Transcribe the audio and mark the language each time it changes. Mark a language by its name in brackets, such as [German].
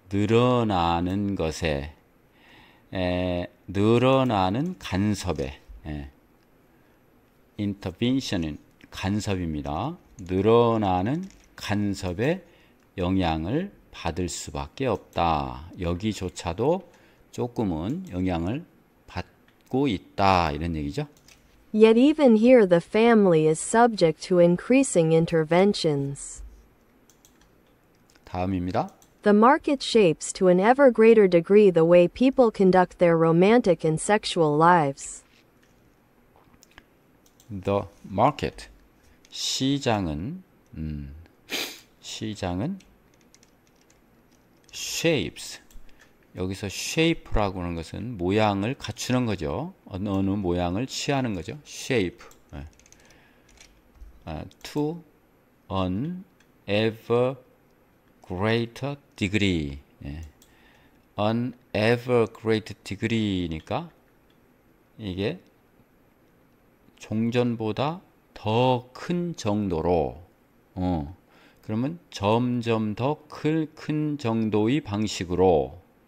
[Korean] 늘어나는 것에 늘어나는 간섭에 intervention은 간섭입니다. 늘어나는 간섭에 영향을 받을 수밖에 없다. 여기조차도 조금은 영향을 받고 있다. 이런 얘기죠. [English] Yet even here the family is subject to increasing interventions. [Korean] 다음입니다. [English] The market shapes to an ever greater degree the way people conduct their romantic and sexual lives. The market, [Korean] 시장은 shapes, 여기서 shape라고 하는 것은 모양을 갖추는 거죠. 어느 모양을 취하는 거죠. [English] shape, to an ever greater degree. an ever greater degree [Korean] 니까 이게 종전보다 더 큰 정도로 그러면 점점 더 큰 정도의 방식으로